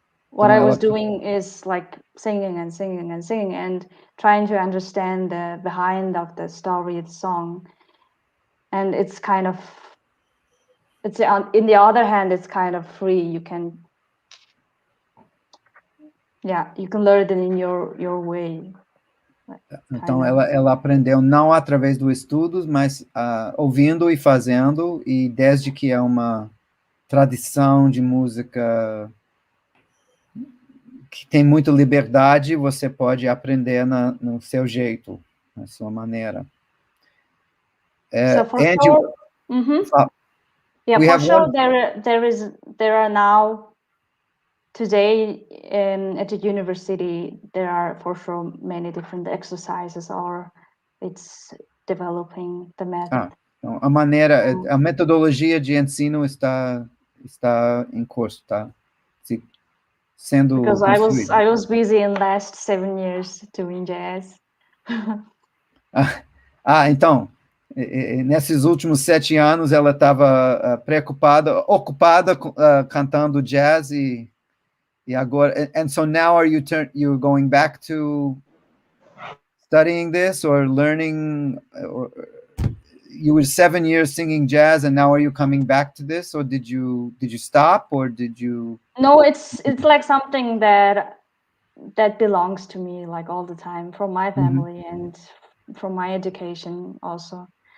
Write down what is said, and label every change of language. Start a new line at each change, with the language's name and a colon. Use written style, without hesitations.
English: What I was doing is like singing and singing and singing and trying to understand the behind of the story of the song. And it's kind of, in the other hand, it's kind of free. You can learn it in your way.
Portuguese: Então ela aprendeu não através dos estudos, mas ouvindo e fazendo, e desde que é uma tradição de música que tem muita liberdade, você pode aprender no seu jeito, na sua maneira.
English: So for sure, for sure there are now today at the university there are for sure many different exercises, or it's developing the method.
Portuguese: Então, a metodologia de ensino está em curso, tá? Sendo
English: because I was busy in the last 7 years doing jazz.
Portuguese: Então, nesses últimos 7 anos ela estava ocupada cantando jazz e agora.
English: And so now are you're going back to studying this or learning? Or you were 7 years singing jazz, and now are you coming back to this, or did you stop, or did you? No, it's like something that belongs to me, like all the time, from my family and from my education also.